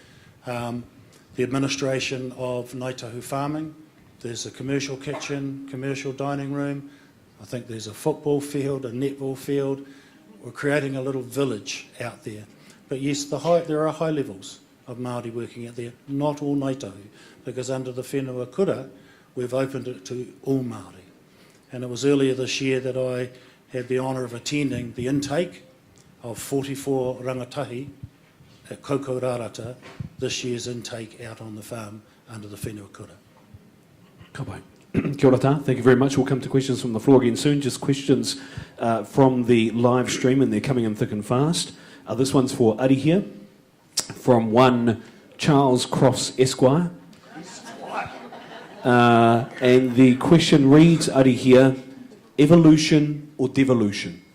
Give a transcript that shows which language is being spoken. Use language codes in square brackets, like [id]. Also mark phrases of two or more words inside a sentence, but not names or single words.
[en] The administration of Ngāi Tahu farming, there's a commercial kitchen, commercial dining room. I think there's a football field, a netball field. We're creating a little village out there. But yes, there are high levels of Māori working out there, not all Ngāi Tahu, because under the whenua kura, we've opened it to all Māori. And it was earlier this year that I had the honour of attending the intake of 44 rangatahi at Kokorarata, this year's intake out on the farm under the whenua kura. [mi] Ka pai. Kia ora tā. [en] Thank you very much. We'll come to questions from the floor again soon. Just questions from the live stream, and they're coming in thick and fast. This one's for Ari here, from one Charles Cross Esquire. And the question reads, Ari here, evolution or devolution?